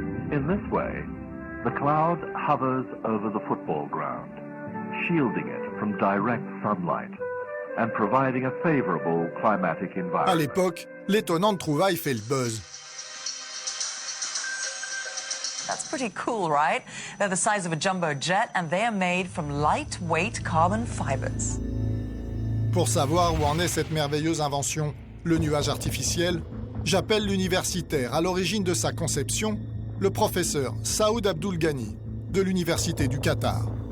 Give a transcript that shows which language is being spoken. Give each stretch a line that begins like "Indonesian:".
English: In this way, the cloud hovers over the football ground, shielding it from direct sunlight and providing a favorable climatic environment.
French: À l'époque, l'étonnante trouvaille fait le buzz.
English: That's pretty cool, right? They're the size of a jumbo jet and they are made from lightweight carbon fibers.
French: Pour savoir où en est cette merveilleuse invention, le nuage artificiel, j'appelle l'universitaire à l'origine de sa conception, le professeur Saoud Abdul Ghani, de l'Université du Qatar.